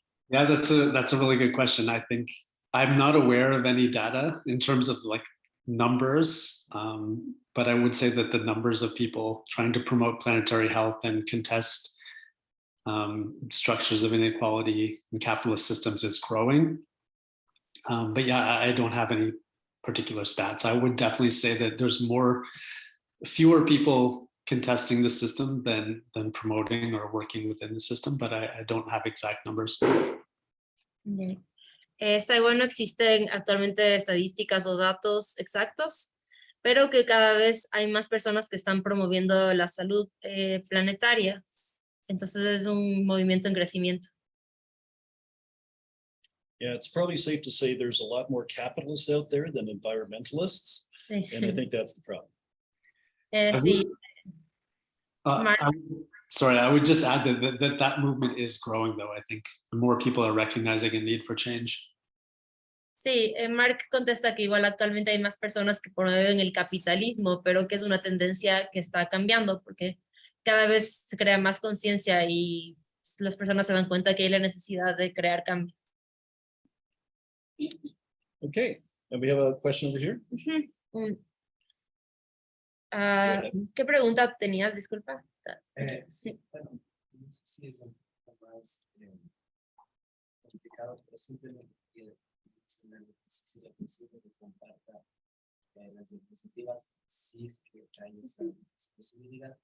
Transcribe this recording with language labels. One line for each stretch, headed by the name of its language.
English: Yeah, that's a really good question. I think I'm not aware of any data in terms of like numbers, but I would say that the numbers of people trying to promote planetary health and contest structures of inequality in capitalist systems is growing. But yeah, I don't have any particular stats. I would definitely say that there's fewer people contesting the system than promoting or working within the system, but I don't have exact numbers.
Spanish: Saiwa, no existen actualmente estadísticas o datos exactos, pero que cada vez hay más personas que están promoviendo la salud planetaria. Entonces es un movimiento en crecimiento.
English: Yeah, it's probably safe to say there's a lot more capitalists out there than environmentalists,
Spanish: Sí.
English: and I think that's the problem.
Spanish: Sí.
English: I would just add that movement is growing, though. I think more people are recognizing a need for change.
Spanish: Sí, Mark contesta que igual actualmente hay más personas que promueven el capitalismo, pero que es una tendencia que está cambiando porque cada vez se crea más conciencia y las personas se dan cuenta que hay la necesidad de crear cambio.
English: Okay, and we have a question over here.
Spanish: ¿Qué pregunta tenías? Disculpa. Sí, bueno, no sé si es un poco más complicado, pero simplemente quiero mencionar la necesidad de compartir las diapositivas, si es que hay esa posibilidad.